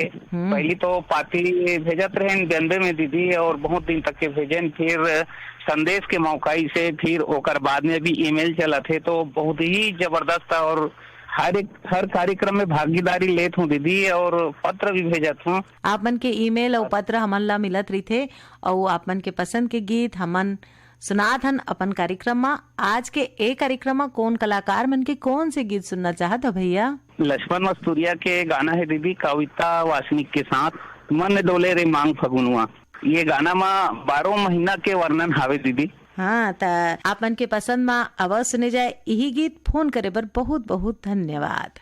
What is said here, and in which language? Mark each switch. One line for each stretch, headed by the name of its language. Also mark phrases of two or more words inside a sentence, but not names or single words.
Chhattisgarhi: पहली तो पाती भेजत रहे जनबे में दीदी, और बहुत दिन तक के भेजन, फिर संदेश के मौकाई से, फिर ओकर बाद में भी ईमेल चला थे, तो बहुत ही जबरदस्त, और हर कार्यक्रम में भागीदारी लेत हूँ दीदी, और पत्र भी भेजत हूँ। आप मन के ईमेल और पत्र हमन ला मिलत रही थे, और आप मन के पसंद के गीत हमन सुनात हन अपन कार्यक्रम में। आज के एक कार्यक्रम में कौन कलाकार मन के कौन से गीत सुनना चाहत हो भैया? लक्ष्मण मस्तूरिया के गाना है दीदी, कविता वासनिक के साथ, मन डोले रे मांग फगुनवा। ये गाना में 12 महीना के वर्णन हावे दीदी। हाँ, तो आप मन के पसंद में आवाज सुने जाए यही गीत। फोन करे पर बहुत बहुत धन्यवाद।